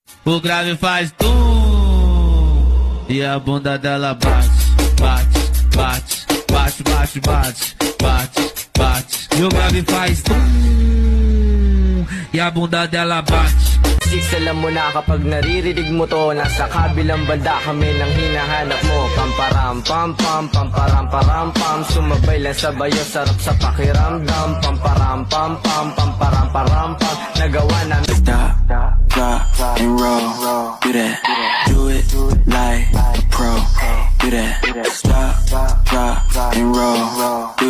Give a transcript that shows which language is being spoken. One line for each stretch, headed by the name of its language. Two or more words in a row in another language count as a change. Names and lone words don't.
Portuguese: O grave faz tum e a bunda dela bate, bate, bate, bate, bate, bate, bate, bate. E o grave faz tum e a bunda dela bate.
Filipino: Six, alam mo na kapag naririnig mo to, nasa kabilang banda kami nang hinahanap mo. Pamparam pam pam, pamparam param pam, sumabay lang sa bayo, sarap sa pakiramdam. Pamparam pam pam, pamparam param pam, nagawa namin.
English: Stop, drop, and roll. Do that, do it like a pro. Do that, stop, drop, and roll.